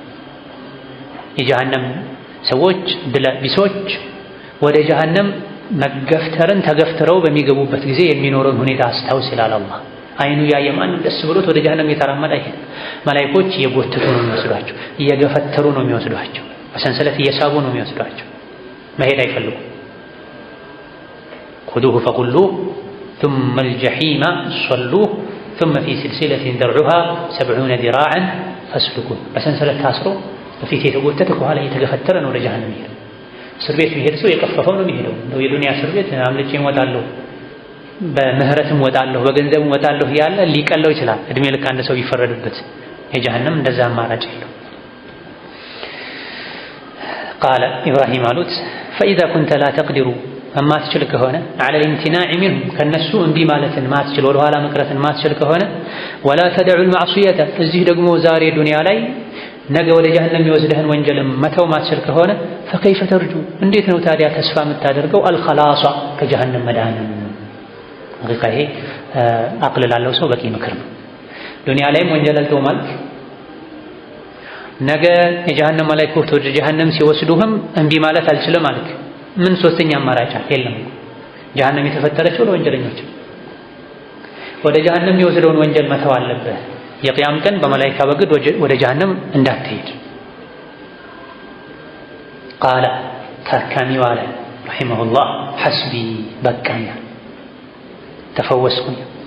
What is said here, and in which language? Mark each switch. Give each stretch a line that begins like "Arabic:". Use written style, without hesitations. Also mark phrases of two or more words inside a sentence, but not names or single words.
Amharic: የጀሃነም ሰዎች ድለቢሶች ወደ ጀሃነም መገፍተርን ተገፍትረው በሚገቡበት ጊዜ የሚኖረውን ሁኔታ አስታውስ ይላል አላህ። አይኑ ያየ ማንም ደስ ብሎት ወደ ጀሃነም እየተራመደ አይሄድም። መላኢኮች እየጎተቱ ነው የሚወስዷቸው፣ እየገፈተሩ ነው የሚወስዷቸው፣ በሰንሰለት እየሳቡ ነው የሚወስዷቸው። መሄድ አይፈልጉም።
Arabic: خذوه فغلوه ثم الجحيم صلوه ثم في سلسلة ذرعها 70 ذراعا فاسلكوه
Amharic: በሰንሰለት ታስሮ በፊት የተጎተተ ከኋላ እየተገፈተረ ነው ወደ ጀሃነም የሚሄደው። እስር ቤት የሚሄድ ሰው የቀፈፈው ነው የሚሄደው። እንደው የዱንያ እስር ቤት አምልጬ እወጣለሁ፣ በምህረትም እወጣለሁ፣ በገንዘብም እወጣለሁ ያለ ሊቀለው ይችላል እድሜ ልክ አንድ ሰው ቢፈረድበት። የጀሃነም እንደዛ አማራጭ የለው።
Arabic: قال إبراهيم
Amharic: አሉት
Arabic: فإذا كنت لا تقدر
Amharic: ማትችል ከሆነ
Arabic: على الامتناع منهم
Amharic: ከነሱ እምቢ ማለትን ማትችል ወደ ኋላ መቅረትን ማትችል ከሆነ
Arabic: ولا تدع المعصية
Amharic: እዚህ ደግሞ ዛሬ ዱንያ ላይ ነገ ወደ ጀሃነም የሚወስድህን ወንጀልም መተው ማትችል ከሆነ
Arabic: فكيف ترجو
Amharic: እንዴት ነው ታዲያ ተስፋ የምታደርገው الخلاص ከጀሃነም መዳንን? ይሄ አቅል ላለው ሰው በቂ ምክር ነው። ዱንያ ላይም ወንጀል አልተው ማለት ነገ የጀሃነም መላእክቶች ወደ ጀሃነም ሲወስዱህም እምቢ ማለት አልችልም ማለት ምን ሶስተኛ አማራጭ የለም። ጀሃነም የተፈጠረችው ለወንጀለኞች። ወደ ጀሃነም የሚወስደውን ወንጀል መተው አለብህ። የቂያም ቀን በመላእክት በግድ ወደ ጀሃነም እንዳትሄድ። ቃለ ታካሚው አለ ረሒመሁላህ ሐስቢ በቃኛ፣ ተፈወስኩኝ።